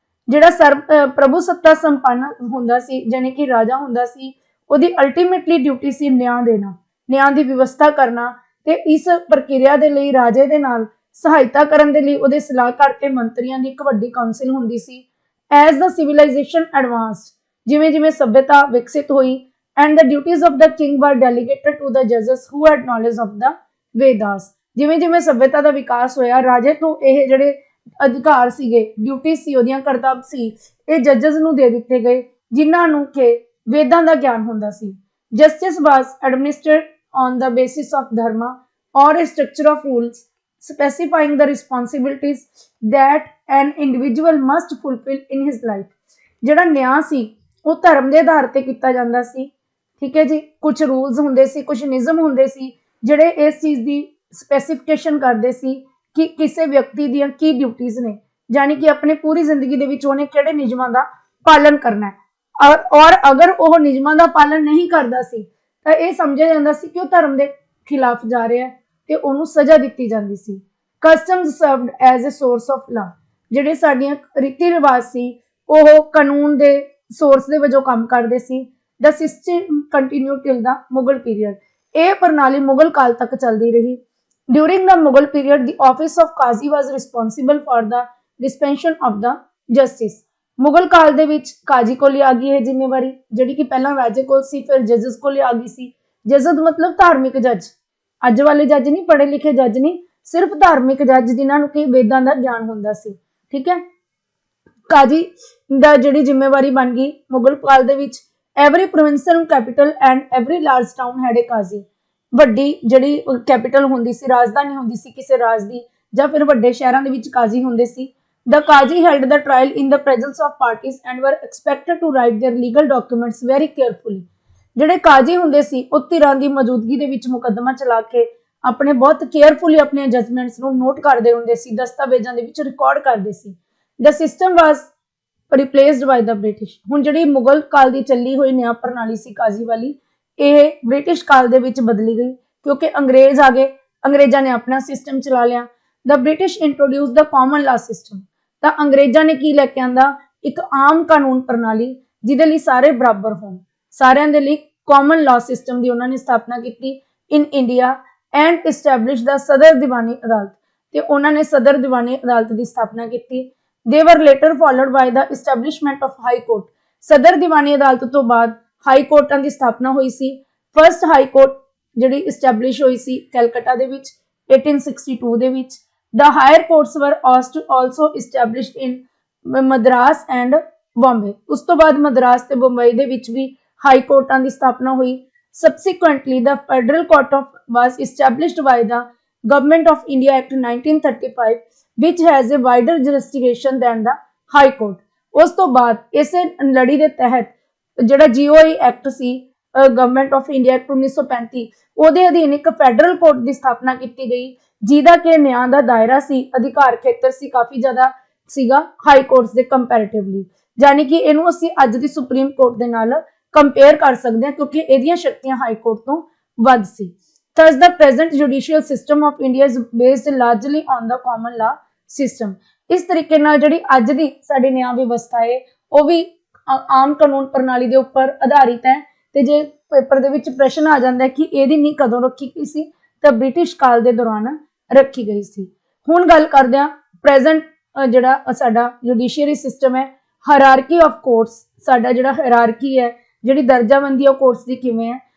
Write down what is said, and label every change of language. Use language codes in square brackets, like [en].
[pa] ਜਿਹੜਾ ਪ੍ਰਭੂ ਸੱਤਾ ਸੰਪੰਨ ਹੁੰਦਾ ਸੀ ਯਾਨੀ ਕਿ ਰਾਜਾ ਹੁੰਦਾ ਸੀ, ਉਹਦੀ ਅਲਟੀਮੇਟਲੀ ਡਿਊਟੀ ਸੀ ਨਿਆਂ ਦੇਣਾ, ਨਿਆਂ ਦੀ ਵਿਵਸਥਾ ਕਰਨਾ ਤੇ ਇਸ ਪ੍ਰਕਿਰਿਆ ਦੇ ਲਈ ਰਾਜੇ ਦੇ ਨਾਲ ਸਹਾਇਤਾ ਕਰਨ ਦੇ ਲਈ ਉਹਦੇ ਸਲਾਹਕਾਰ ਤੇ ਮੰਤਰੀਆਂ ਦੀ ਇੱਕ ਵੱਡੀ ਕਾਉਂਸਲ ਹੁੰਦੀ ਸੀ। [en] As the civilization advanced, [pa] ਜਿਵੇਂ ਜਿਵੇਂ ਸਭਿਅਤਾ ਵਿਕਸਿਤ ਹੋਈ, [en] and the duties of the king were delegated to the judges who had knowledge of the Vedas। [pa] ਜਿਵੇਂ ਜਿਵੇਂ ਸਭਿਅਤਾ ਦਾ ਵਿਕਾਸ ਹੋਇਆ, ਰਾਜੇ ਤੋਂ ਇਹ ਜਿਹੜੇ ਅਧਿਕਾਰ ਸੀਗੇ, ਡਿਊਟੀ ਸੀ, ਉਹਦੀਆਂ ਕਰਤੱਵ ਸੀ, ਇਹ ਜੱਜਸ ਨੂੰ ਦੇ ਦਿੱਤੇ ਗਏ ਜਿਨ੍ਹਾਂ ਨੂੰ ਕਿ ਵੇਦਾਂ ਦਾ ਗਿਆਨ ਹੁੰਦਾ ਸੀ। [en] Justice was administered on the basis of dharma or a structure of rules specifying the responsibilities that an individual must fulfill in his life। [pa] ਜਿਹੜਾ ਨਿਆਂ ਸੀ ਉਹ ਧਰਮ ਦੇ ਆਧਾਰ ਤੇ ਕੀਤਾ ਜਾਂਦਾ ਸੀ, ਠੀਕ ਹੈ ਜੀ। ਕੁਝ ਰੂਲਸ ਹੁੰਦੇ ਸੀ, ਕੁਝ ਨਿਯਮ ਹੁੰਦੇ ਸੀ ਜਿਹੜੇ ਇਸ ਚੀਜ਼ ਦੀ ਸਪੈਸੀਫਿਕੇਸ਼ਨ ਕਰਦੇ ਸੀ ਕਿ ਕਿਸੇ ਵਿਅਕਤੀ ਦੀਆਂ ਕੀ ਡਿਊਟੀਆਂ ਨੇ, ਯਾਨੀ ਕਿ ਆਪਣੀ ਪੂਰੀ ਜ਼ਿੰਦਗੀ ਦੇ ਵਿੱਚ ਉਹਨੇ ਕਿਹੜੇ ਨਿਯਮਾਂ ਦਾ ਪਾਲਨ ਕਰਨਾ ਹੈ ਔਰ ਅਗਰ ਉਹ ਨਿਯਮਾਂ ਦਾ ਪਾਲਨ ਨਹੀਂ ਕਰਦਾ ਸੀ ਤਾਂ ਇਹ ਸਮਝਿਆ ਜਾਂਦਾ ਸੀ ਕਿ ਉਹ ਧਰਮ ਦੇ ਖਿਲਾਫ ਜਾ ਰਿਹਾ ਹੈ ਤੇ ਉਹਨੂੰ ਸਜ਼ਾ ਦਿੱਤੀ ਜਾਂਦੀ ਸੀ। [en] Customs served as a source of law. [pa] ਜਿਹੜੇ ਸਾਡੀਆਂ ਰੀਤੀ ਰਿਵਾਜ ਸੀ ਉਹ ਕਾਨੂੰਨ ਦੇ ਸੋਰਸ ਦੇ ਵਜੋਂ ਕੰਮ ਕਰਦੇ ਸੀ। [en] The system continue till the Mughal period. [pa] ਇਹ ਪ੍ਰਣਾਲੀ ਮੁਗਲ ਕਾਲ ਤੱਕ ਚੱਲਦੀ ਰਹੀ। [en] During the Mughal period, the office of Qazi was responsible for the dispensation of the justice. [pa] Mughal ਕਾਲ ਦੇ ਵਿੱਚ ਕਾਜੀ ਕੋਲ ਆ ਗਈ ਇਹ ਜ਼ਿੰਮੇਵਾਰੀ, ਜਿਹੜੀ ਕਿ ਪਹਿਲਾਂ ਰਾਜੇ ਕੋਲ ਸੀ, ਫਿਰ ਜੱਜਸ ਕੋਲ ਆ ਗਈ ਸੀ। ਜੱਜਸ ਮਤਲਬ ਧਾਰਮਿਕ ਜੱਜ, ਅੱਜ ਵਾਲੇ ਜੱਜ ਨਹੀਂ, ਪੜ੍ਹੇ ਲਿਖੇ ਜੱਜ ਨਹੀਂ, ਸਿਰਫ ਧਾਰਮਿਕ ਜੱਜ ਜਿਨ੍ਹਾਂ ਨੂੰ ਕਿ ਵੇਦਾਂ ਦਾ ਗਿਆਨ ਹੁੰਦਾ ਸੀ। ਠੀਕ ਹੈ, ਕਾਜੀ ਦਾ ਜਿਹੜੀ ਜ਼ਿੰਮੇਵਾਰੀ ਬਣ ਗਈ ਮੁਗਲ ਕਾਲ ਦੇ ਵਿੱਚ। [en] Every provincial capital and every large town had a qazi. [pa] ਵੱਡੀ ਜਿਹੜੀ ਕੈਪੀਟਲ ਹੁੰਦੀ ਸੀ, ਰਾਜਧਾਨੀ ਹੁੰਦੀ ਸੀ ਕਿਸੇ ਰਾਜ ਦੀ, ਜਾਂ ਫਿਰ ਵੱਡੇ ਸ਼ਹਿਰਾਂ ਦੇ ਵਿੱਚ ਕਾਜੀ ਹੁੰਦੇ ਸੀ। [en] The Qazi held the trial in the presence of parties and were expected to write their legal documents very carefully. [pa] ਜਿਹੜੇ ਕਾਜੀ ਹੁੰਦੇ ਸੀ ਉਹ ਧਿਰਾਂ ਦੀ ਮੌਜੂਦਗੀ ਦੇ ਵਿੱਚ ਮੁਕੱਦਮਾ ਚਲਾ ਕੇ ਆਪਣੇ ਬਹੁਤ ਕੇਅਰਫੁਲੀ ਆਪਣੇ ਜਜਮੈਂਟਸ ਨੂੰ ਨੋਟ ਕਰਦੇ ਹੁੰਦੇ ਸੀ, ਦਸਤਾਵੇਜ਼ਾਂ ਦੇ ਵਿੱਚ ਰਿਕਾਰਡ ਕਰਦੇ ਸੀ। [en] The system was replaced by the British. [pa] ਹੁਣ ਜਿਹੜੀ ਮੁਗਲ ਕਾਲ ਦੀ ਚੱਲੀ ਹੋਈ ਨਿਆਂ ਪ੍ਰਣਾਲੀ ਸੀ ਕਾਜੀ ਵਾਲੀ, ਇਹ ਬ੍ਰਿਟਿਸ਼ ਕਾਲ ਦੇ ਵਿੱਚ ਬਦਲੀ ਗਈ ਕਿਉਂਕਿ ਅੰਗਰੇਜ਼ ਆ ਗਏ, ਅੰਗਰੇਜ਼ਾਂ ਨੇ ਆਪਣਾ ਸਿਸਟਮ ਚਲਾ ਲਿਆ। [en] The British introduced the common law system. [pa] ਤਾਂ ਅੰਗਰੇਜ਼ਾਂ ਨੇ ਕੀ ਲੈ ਕੇ ਆਂਦਾ, ਇੱਕ ਆਮ ਕਾਨੂੰਨ ਪ੍ਰਣਾਲੀ ਜਿਹਦੇ ਲਈ ਸਾਰੇ ਬਰਾਬਰ ਹੋਣ, ਸਾਰਿਆਂ ਦੇ ਲਈ ਕਾਮਨ ਲਾਅ ਸਿਸਟਮ ਦੀ ਉਹਨਾਂ ਨੇ ਸਥਾਪਨਾ ਕੀਤੀ [en] in India and establish the Sadar Diwani Adalat, [pa] ਤੇ ਉਹਨਾਂ ਨੇ ਸਦਰ ਦੀਵਾਨੀ ਅਦਾਲਤ ਦੀ ਸਥਾਪਨਾ ਕੀਤੀ। [en] They were later followed by the establishment of high court. [pa] ਸਦਰ ਦੀਵਾਨੀ ਅਦਾਲਤ ਤੋਂ ਬਾਅਦ ਹਾਈ ਕੋਰਟਾਂ ਦੀ ਸਥਾਪਨਾ ਹੋਈ ਸੀ। ਫਰਸਟ ਹਾਈ ਕੋਰਟ ਜਿਹੜੀ ਐਸਟੈਬਲਿਸ਼ ਹੋਈ ਸੀ ਕੈਲਕਟਾ ਦੇ ਵਿੱਚ 1862 ਦੇ ਵਿੱਚ। [en] The higher courts were also established in Madras and Bombay. [pa] ਉਸ ਤੋਂ ਬਾਅਦ ਮਦਰਾਸ ਤੇ ਬੰਬਈ ਦੇ ਵਿੱਚ ਵੀ ਹਾਈ ਕੋਰਟਾਂ ਦੀ ਸਥਾਪਨਾ ਹੋਈ। [en] Subsequently, the Federal Court was established by the Government of India Act 1935, which has a wider jurisdiction than the High Court. [pa] ਉਸ ਤੋਂ ਬਾਅਦ ਇਸੇ ਲੜੀ ਦੇ ਤਹਿਤ ਜਿਹੜਾ GOI act ਸੀ, government of India act 1935, ਉਹਦੇ ਅਧੀਨ ਇੱਕ ਫੈਡਰਲ ਕੋਰਟ ਦੀ ਸਥਾਪਨਾ ਕੀਤੀ ਗਈ, ਜਿਹਦਾ ਕਿ ਨਿਆਂ ਦਾ ਦਾਇਰਾ ਸੀ, ਅਧਿਕਾਰ ਖੇਤਰ ਸੀ, ਕਾਫੀ ਜ਼ਿਆਦਾ ਸੀਗਾ ਹਾਈ ਕੋਰਟਸ ਦੇ ਕੰਪੈਰੀਟਿਵਲੀ। ਯਾਨੀ ਕਿ ਇਹਨੂੰ ਅਸੀਂ ਅੱਜ ਦੀ ਸੁਪਰੀਮ ਕੋਰਟ ਦੇ ਨਾਲ ਕੰਪੇਅਰ ਕਰ ਸਕਦੇ ਹਾਂ ਕਿਉਂਕਿ ਇਹਦੀਆਂ ਸ਼ਕਤੀਆਂ ਹਾਈ ਕੋਰਟ ਤੋਂ ਵੱਧ ਸੀ। [en] Thus, the present judicial system of India is based largely on the common law system. [pa] ਇਸ ਤਰੀਕੇ ਨਾਲ ਜਿਹੜੀ ਅੱਜ ਦੀ ਸਾਡੀ ਨਿਆਂ ਵਿਵਸਥਾ ਹੈ ਉਹ ਵੀ ਆਮ ਕਾਨੂੰਨ ਪ੍ਰਣਾਲੀ ਦੇ ਉੱਪਰ ਆਧਾਰਿਤ ਹੈ। ਤੇ ਜੇ ਪੇਪਰ ਦੇ ਵਿੱਚ ਪ੍ਰਸ਼ਨ ਆ ਜਾਂਦਾ ਕਿ ਇਹਦੀ ਨੀਂਹ ਕਦੋਂ ਰੱਖੀ ਗਈ ਸੀ, ਤਾਂ ਬ੍ਰਿਟਿਸ਼ ਕਾਲ ਦੇ ਦੌਰਾਨ ਰੱਖੀ ਗਈ ਸੀ। ਹੁਣ ਗੱਲ ਕਰਦੇ ਹਾਂ ਪ੍ਰੈਜ਼ੈਂਟ ਜਿਹੜਾ ਸਾਡਾ ਜੁਡੀਸ਼ੀਅਰੀ ਸਿਸਟਮ ਹੈ, [en] hierarchy of courts, [pa] ਸਾਡਾ ਜਿਹੜਾ ਹਾਇਰਾਰਕੀ ਹੈ, ਜਿਹੜੀ ਦਰਜਾਬੰਦੀ ਉਹ ਕੋਰਟਸ ਦੀ ਕਿਵੇਂ ਹੈ।